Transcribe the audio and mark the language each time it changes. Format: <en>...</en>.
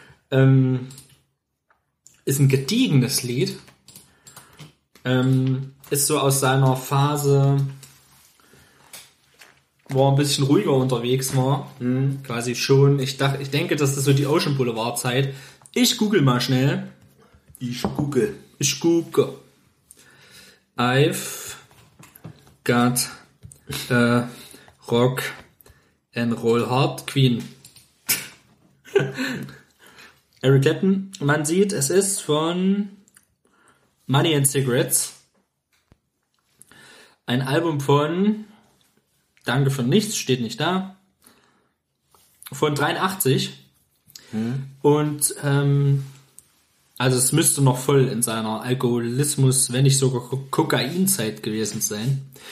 <de>ist ein gediegenes Lied. Ist so aus seiner Phase, wo er ein bisschen ruhiger unterwegs war, quasi schon. Ich denke, das ist so die Ocean Boulevard Zeit. Ich google mal schnell. Ich google.</de> <en>I've got a rock and roll heart, Queen.</en> <de>Eric Clapton. Man sieht, es ist von Money and Cigarettes. Ein Album von Danke für nichts, steht nicht da. Von 83. Hm. Und also es müsste noch voll in seiner Alkoholismus, wenn nicht sogar Kokainzeit gewesen sein.</de>